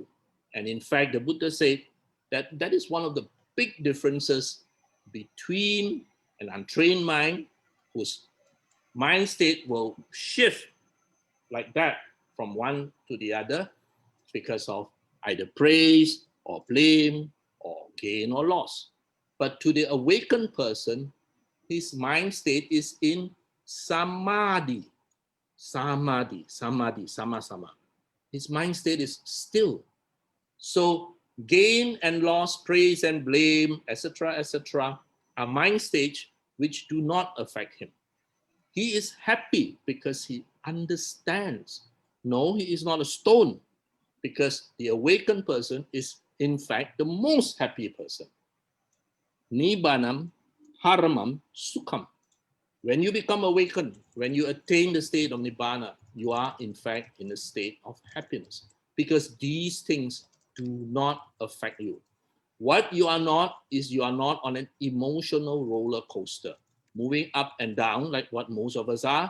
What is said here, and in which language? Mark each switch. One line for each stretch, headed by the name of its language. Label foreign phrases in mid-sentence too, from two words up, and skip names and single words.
English: And in fact, the Buddha said that that is one of the big differences between an untrained mind, whose mind state will shift like that from one to the other because of either praise or blame or gain or loss. But to the awakened person, his mind state is in samadhi.
Pali: Samadhi, samadhi, sama.
English: His mind state is still. So gain and loss, praise and blame, etc., are mind states which do not affect him. He is happy because he understands. No, he is not a stone, because the awakened person is in fact the most happy person.
Pali: Nibbanam haramam sukham.
English: When you become awakened, when you attain the state of Nibbana, you are in fact in a state of happiness, because these things do not affect you. What you are not is you are not on an emotional roller coaster, moving up and down like what most of us are.